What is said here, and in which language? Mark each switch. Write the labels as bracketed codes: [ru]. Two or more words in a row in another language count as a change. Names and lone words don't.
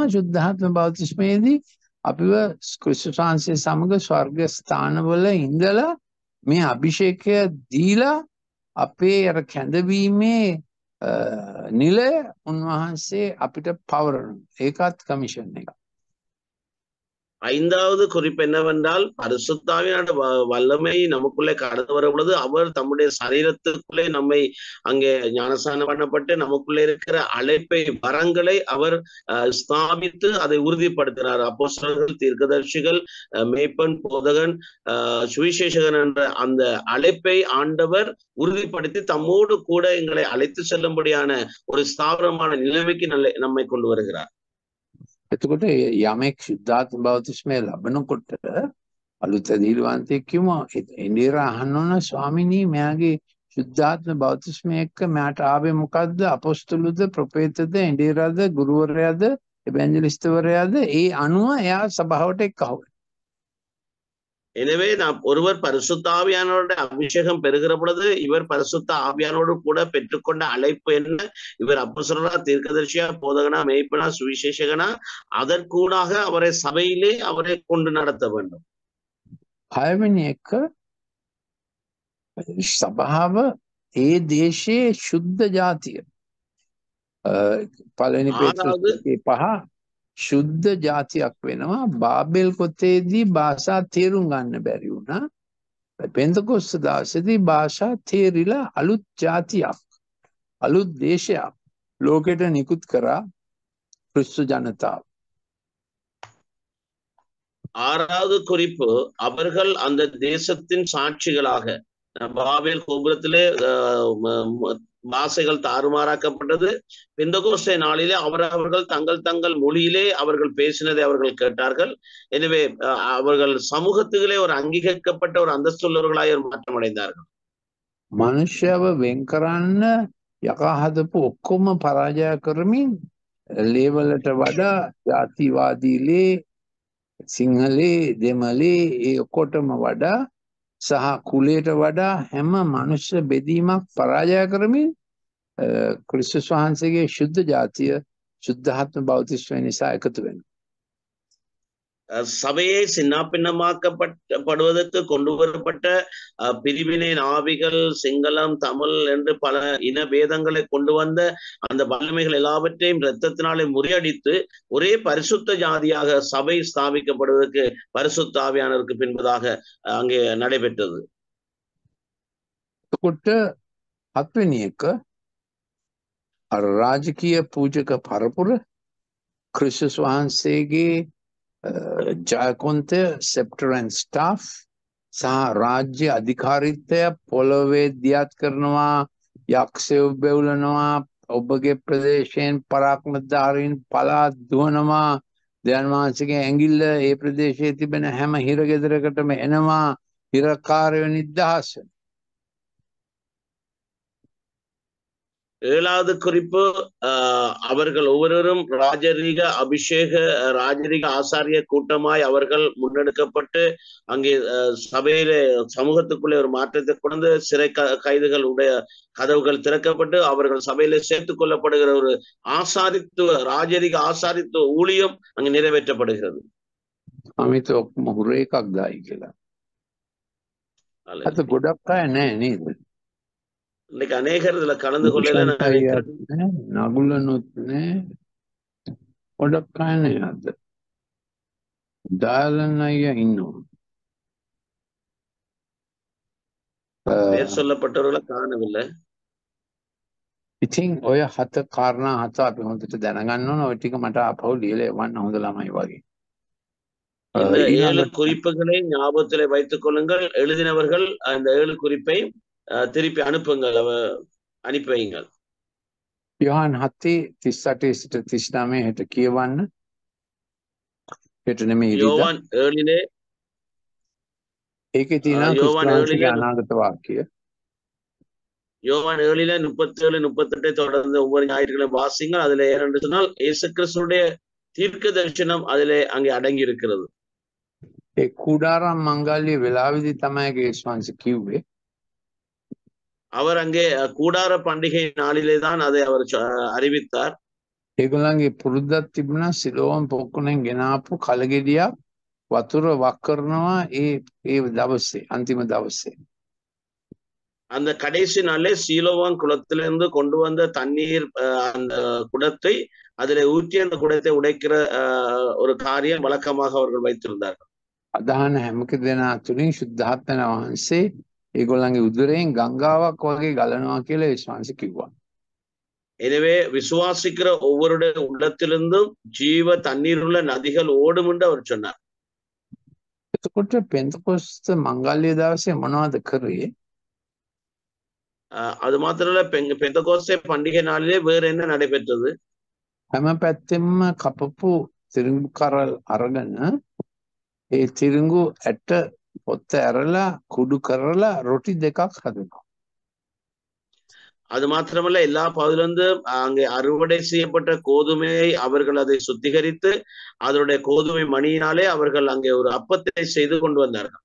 [si] ශුද්ධාත්ම බෞතිස්මයේදී අපිව ක්‍රිස්තුස් වහන්සේ සමග ස්වර්ග ස්ථානවල ඉඳලා මේ අභිෂේකය දීලා අපේ අර කැඳවීමේ නිලය උන්වහන්සේ අපිට පවරනවා. ඒකත් කමිෂන් එක. [ta] 5வது குறிப்பு என்னவென்றால் பரிசுத்தாவின் வல்லமை நமக்குள்ளே கடந்து வர பொழுது அவர் தம்முடைய சரீரத்துக்குள்ளே நம்மை அங்கே ஞானஸ்நானம் பண்ணப்பட்டு நமக்குள்ளே இருக்கிற அழைப்பை வரங்களை அவர் ஸ்தாபித்து அதை உறுதிப்படுத்தினார். அப்போஸ்தலர்கள், தீர்க்கதரிசிகள், மேய்ப்பன், போதகன், சுவிசேஷகன் என்ற அந்த அழைப்பை ஆண்டவர் உறுதிப்படுத்தி தம்மோடு கூட எங்களை அழைத்து செல்லும்படியான ஒரு ஸ்தாபனமான நிலைமைக்கு நம்மை கொண்டு வருகிறார். [si] එතකොට යමෙක් ශුද්ධාත්ම බෞතිස්මය ලැබෙනකොට අලුත් ඇදහිලිවන්තයෙක් කිව්වා එන්ඩීරා අහන්න ඕන ස්වාමිනී මෙයාගේ සුද්ධාත්ම බෞතිස්මය එක්ක මට ආවේ මොකද්ද? අපොස්තලුද, ප්‍රොපේතද, එඬිරාද, ගුරුවරයාද, එවැන්ජලිස්ට්වරයාද? ඒ අනුව එයා සභාවට එක්කහුව. [ta] எனவே நாம் ஒருவர் பரிசுத்த ஆவியானவருடைய அபிஷேகம் பெறுகிற பொழுது இவர் பரிசுத்த ஆவியானோடு கூட பெற்றுக்கொண்ட அழைப்பு என்ன, இவர் அப்போஸ்தலரா, தீர்க்கதரிசியா, போதகனா, மேய்ப்பனா, சுவிசேஷகனா, அதற்கூடாக அவரை சபையிலே அவரை கொண்டு நடத்த வேண்டும். [si] හයවෙනි එක සභාව ඒ දේශයේ ශුද්ධ ජාතිය. පළවෙනි [ta] ஆறாவது [si] පේත්‍රුස් 5 ශුද්ධ ජාතියක් වෙනවා. බාබෙල් පොතේදී භාෂා තේරුම් ගන්න බැරි වුණා. පෙන්තකොස්ත දවසේදී භාෂා තේරිලා අලුත් ජාතියක්, අලුත් දේශයක් ලෝකෙට නිකුත් කරා ක්‍රිස්තු ජනතාව. [ta] ஆறாவது குறிப்பு, அவர்கள் அந்த தேசத்தின் சாட்சிகளாக. பாபேல் கோபுரத்திலே பாஷைகள் தாறுமாறாக்கப்பட்டது. பெந்தகோஸ்தே நாளிலே அவர்கள் தங்கள் மொழியிலே அவர்கள் பேசினதை அவர்கள் கேட்டார்கள். எனவே அவர்கள் சமூகத்திலே ஒரு அங்கீகரிக்கப்பட்ட ஒரு அந்தஸ்துள்ளவர்களாய் மாற்றம் அடைந்தார்கள். [si] මනුෂ්‍යව වෙන් කරන්න යකා හදපු ඔක්කොම පරාජය කරමින් ලේවලට වඩා ජාතිවාදීලේ, සිංහලේ, දෙමළේ ඒ ඔක්කොටම වඩා සහ කුලයට වඩා හැම මනුෂ්‍ය බෙදීමක් පරාජය කරමින් ක්‍රිස්තුස් වහන්සේගේ ශුද්ධ ජාතිය සුද්ධාත්ම බෞතිස්මය නිසා එකතු වෙනවා. [ta] சபையை சின்னாபின்னமாக்கப்படுவதற்கு கொண்டு வரப்பட்ட பிரிவினை ஆவிகள், சிங்களம், தமிழ் என்று பல இன பேதங்களை கொண்டு வந்த அந்த வல்லமைகள் எல்லாவற்றையும் இரத்தத்தினாலே முறியடித்து ஒரே பரிசுத்த ஜாதியாக சபை ஸ்தாபிக்கப்படுவதற்கு பரிசுத்த ஆவியானவருக்கு பின்பதாக அங்கே நடைபெற்றது. [si] හත්වෙනි එක රාජකීය පූජක පරපුර ක්‍රිස්තුස් වහන්සේගේ ජයකොන්තය, සෙප්ටර් [en] and staff [si] සහ රාජ්‍ය අධිකාරීත්වය පොළොවේ දියත් කරනවා, යක්ෂයෝ බෙවුලනවා, ඔබගේ ප්‍රදේශයෙන් පරාක්‍රමධාරීන් පළාත් දුවනවා, දෙවියන් වහන්සේගේ ඇඟිල්ල ඒ ප්‍රදේශයේ තිබෙන හැම හිරගෙදරකටම එනවා, හිරකාරයෝ නිදහස් වෙනවා. [ta] ஏழாவது குறிப்பு, அவர்கள் ஒவ்வொருவரும் ராஜரீக அபிஷேக, ராஜரீக ஆசாரிய கூட்டமாய் அவர்கள் முன்னெடுக்கப்பட்டு அங்கே சபையிலே சமூகத்துக்குள்ளே ஒரு மாற்றத்தை கொண்டு சிறை கைதுகள் உடைய கதவுகள் திறக்கப்பட்டு அவர்கள் சபையிலே சேர்த்துக் கொள்ளப்படுகிற ஒரு ஆசாரித்துவ, ராஜரீக ஆசாரித்துவ ஊழியம் அங்கு நிறைவேற்றப்படுகிறது. [si] අමිත ඔක්කොම හුර එකක් දායි කියලා. අත ගොඩක් අය නැහැ නේද? [ta] இன்னைக்கு அநேகர் இதுல கலந்து கொள்ளல [si] නගුලනොත් නෑ, ගොඩක් අය නෑ. අද දාලන් අයියා ඉන්නවා. [ta] பேர் சொல்லப்பட்டவர்களை காணவில்லை. [si] ඉතින් ඔය 7 කාරණා 7 අපි හොඳට දැනගන්න ඕන. ඔය ටික මට අපහු ලියලා එවන්න හොඳ ළමයි වගේ. [ta] இந்த 7 குறிப்புகளை ஞாபகத்திலே வைத்துக் கொள்ளுங்கள். எழுதினவர்கள் அந்த 7 குறிப்பை திருப்பி அனுப்புங்கள், அனுப்பி வையுங்கள். [si] யோவான் 7:38 සිට 39 හෙට කියවන්න. හෙට නෙමෙයි ඉරිදා. யோவான் 7 ඒකේ තියෙනවා யோவான் 7 අනාගත වාක්‍ය. [ta] யோவான் 7 37 38 தொடர்ந்து ஒவ்வொரு ஞாயிற்றுக்கிழமை வாசிங்கள். அதுல ஏனென்று சொன்னால் இயேசு கிறிஸ்துடைய தீர்க்க தரிசனம் அதிலே அங்கே அடங்கி இருக்கிறது. [si] ඒ කුඩාරම් මංගල්‍ය වෙලාවේදී තමයි යේසුස් වහන්සේ කිව්වේ. [ta] அவர் அங்கே கூடார பண்டிகை நாளிலே தான் அதை அவர் அறிவித்தார். [si] ඒගොල්ලන්ගේ පුරුද්දක් තිබුණා සිලෝම් පොකුණෙන් ගෙනාපු කලගෙඩියක් වතුර වක් කරනවා ඒ දවසේ, අන්තිම දවසේ. [ta] அந்த கடைசி நாளே சீலோவான் குளத்திலிருந்து கொண்டு வந்த தண்ணீர் அந்த குடத்தை அதிலே ஊற்றி அந்த குடத்தை உடைக்கிற ஒரு காரியம் வழக்கமாக அவர்கள் வைத்திருந்தார்கள். [si] අදහන හැම කෙනා තුලින් සුද්ධාත්ම වහන්සේ ඒගොල්ලන්ගේ උදරයෙන් ගංගාවක් වගේ ගලනවා කියලා යේසුස් වහන්සේ කිව්වා. [ta] எனவே விசுவாசிக்கிற ஒவ்வொருடைய உள்ளத்திலிருந்தும் ஜீவ தண்ணீர் உள்ள நதிகள் ஓடும் என்று அவர் சொன்னார். [si] එතකොට පෙන්තකොස්ත මංගල්‍ය දවසේ මොනවද කරේ? [ta] அது மாத்திரமல்ல, பெந்தகோஸ்தே பண்டிகை நாளிலே வேற என்ன நடைபெற்றது? [si] හැම පැත්තෙම කපපු තිරිඟු කරල් අරගෙන ඒ තිරිඟු ඇට පොත්ත ඇරලා කුඩු කරලා රොටි දෙකක් හදනවා. [ta] அது மாத்திரமல்ல எல்லா பகுதியிலிருந்து அங்கே அறுவடை செய்யப்பட்ட கோதுமையை அவர்கள் அதை சுத்திகரித்து அதனுடைய கோதுமை மணியினாலே அவர்கள் அங்கே ஒரு அப்பத்தை செய்து கொண்டு வந்தார்கள்.